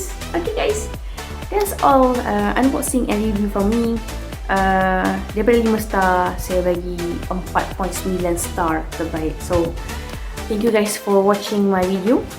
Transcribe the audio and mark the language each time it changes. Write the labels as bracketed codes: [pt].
[en] Okay guys, that's all unboxing and review from me. [ms] Daripada 5 star, saya bagi 4.9 star, terbaik. [en] So thank you guys for watching my video.